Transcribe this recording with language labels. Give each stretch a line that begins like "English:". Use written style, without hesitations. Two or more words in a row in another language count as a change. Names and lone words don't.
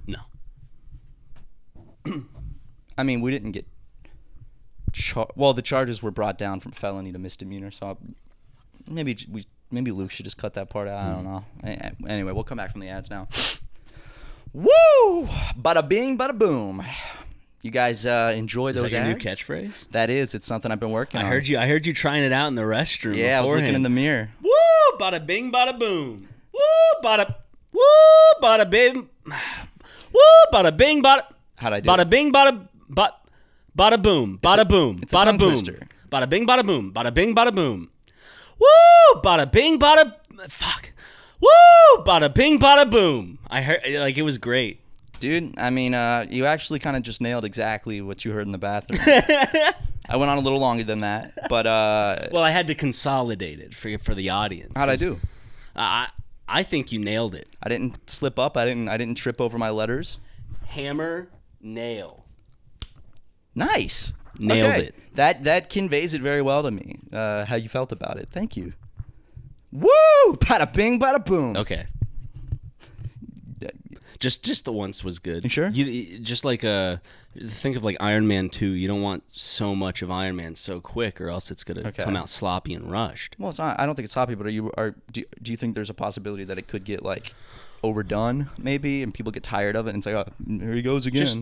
English: No. I mean, we didn't get... Well, the charges were brought down from felony to misdemeanor, so maybe Luke should just cut that part out. I don't know. Anyway, we'll come back from the ads now. Woo! Bada bing, bada boom. You guys enjoy those ads? Is that your new catchphrase? That is. It's something I've been working on. I heard you trying it out in the restroom. Yeah, beforehand. I was looking in the mirror. Woo! Bada bing, bada boom. Woo! Bada bing. Woo! Bada bing, bada. How'd I do? Bada bing, bada. Bada boom. Bada boom. it's a Bada tongue boom. twister. Bada bing. Bada boom. Bada bing. Bada boom. Woo! Bada bing. Bada. Fuck. Woo! Bada bing. Bada boom. I heard it was great. Dude, I mean, you actually kind of just nailed exactly what you heard in the bathroom. I went on a little longer than that, but Well, I had to consolidate it for the audience. how'd I do? I think you nailed it. I didn't slip up. I didn't trip over my letters. Hammer, nail. Nice. Nailed Okay. it. That conveys it very well to me. How you felt about it. Thank you. Woo! Bada bing, bada boom. Okay. Just the once was good. You sure? You just like think of like Iron Man 2. You don't want so much of Iron Man so quick, or else it's gonna come out sloppy and rushed. Well, it's not. I don't think it's sloppy, but do you think there's a possibility that it could get like overdone maybe, and people get tired of it, and it's like, oh, here he goes again.